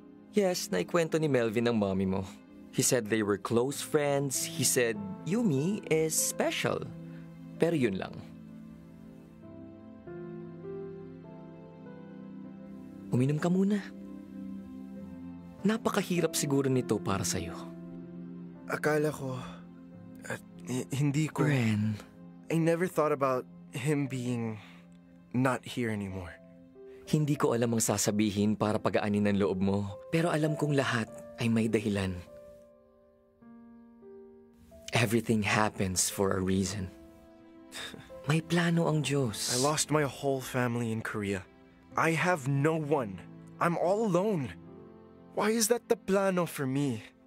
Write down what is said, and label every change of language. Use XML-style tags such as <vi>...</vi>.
<tl>Yes, naikwento ni Melvin ang mommy mo.</tl> <en>He said they were close friends. He said Yumi is special.</en> <tl>Pero yun lang. Uminom ka muna. Napakahirap siguro nito para sa'yo. Akala ko... At hindi ko... Bren,</tl> <en>I never thought about him being not here anymore.</en> <tl>hindi ko alam ang sasabihin para pagaanin ng loob mo. Pero alam kong lahat ay may dahilan.</tl> <en>Everything happens for a reason.</en> <tl>May plano ang Diyos.</tl> <en>I lost my whole family in Korea. I have no one. I'm all alone. Why is that the plano for me?</en>